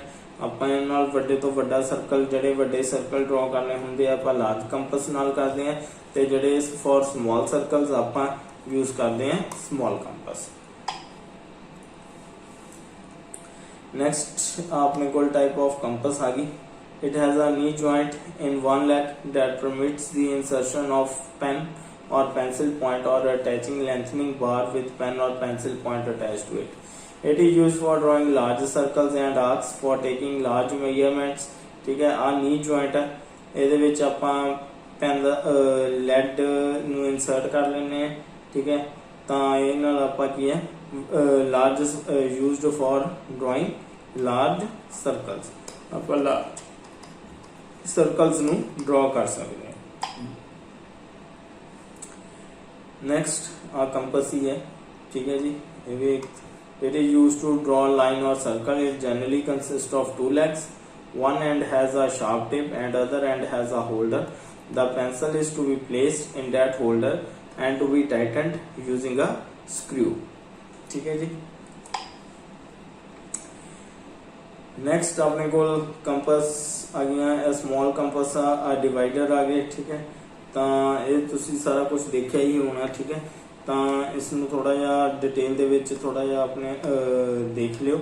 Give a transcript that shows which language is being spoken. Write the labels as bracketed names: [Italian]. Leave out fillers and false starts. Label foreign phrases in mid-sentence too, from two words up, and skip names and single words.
[Punjabi] ਆਪਾਂ ਇਹਨਾਂ ਨਾਲ ਵੱਡੇ ਤੋਂ ਵੱਡਾ ਸਰਕਲ, ਜਿਹੜੇ ਵੱਡੇ ਸਰਕਲ ਡਰਾ ਕਰਨੇ ਹੁੰਦੇ ਆ ਆਪਾਂ [English] large compass [Punjabi] ਨਾਲ ਕਰਦੇ ਆ, ਤੇ ਜਿਹੜੇ [English] for small circles [Punjabi] ਆਪਾਂ ਯੂਜ਼ ਕਰਦੇ ਆ [English] small compass. [Punjabi] ਨੈਕਸਟ ਆਪਣੇ ਕੋਲ [English] type of compass [Punjabi] ਆ ਗਈ। [English] It has a knee joint in one leg that permits the insertion of pen or pencil point or attaching lengthening bar with pen or pencil point attached to it. It is used for drawing large circles and arcs, for taking large measurements, [Punjabi] ਠੀਕ ਹੈ। आ [English] knee joint [Punjabi] है, ਇਹਦੇ ਵਿੱਚ ਆਪਾਂ ਪੈਨ ਦਾ ਲੈਡ ਨੂੰ ਇਨਸਰਟ ਕਰ ਲੈਂਦੇ ਹਾਂ, ਠੀਕ ਹੈ। ਤਾਂ ਇਹ ਨਾਲ ਆਪਾਂ ਕੀ ਹੈ [English] large used for drawing large circles, [Punjabi] ਆਪਾਂ ਸਰਕਲਸ ਨੂੰ ਡਰਾ ਕਰ ਸਕਦੇ ਹਾਂ। ਨੈਕਸਟ ਆ ਕੰਪਸ ਹੀ ਹੈ, ਠੀਕ ਹੈ ਜੀ। ਇਹ ਵੀ [English] it is used to draw a line or circle. It generally consists of two legs. One end has a sharp tip and other end has a holder. The pencil is to be placed in that holder and to be tightened using a screw, [Punjabi] ਠੀਕ ਹੈ ਜੀ। ਨੈਕਸਟ ਅਪਨੇ ਕੋ ਕੰਪਸ ਆ ਗਿਆ, [English] small compass [Punjabi] ਆ ਡਿਵਾਈਡਰ ਆ ਗਏ, ਠੀਕ ਹੈ। ਤੋ ਯੇ ਤੁਸੀ ਸਾਰਾ ਕੁਛ ਦੇਖਾ ਹੀ ਹੋਣਾ, ਠੀਕ ਹੈ। ਤੋ ਇਸਮੇਂ ਥੋੜਾ ਜਿਹਾ ਡਿਟੇਲ ਦੇ ਵਿਚ ਥੋੜਾ ਜਿਹਾ ਅਪਨੇ ਦੇਖ ਲਿਓ।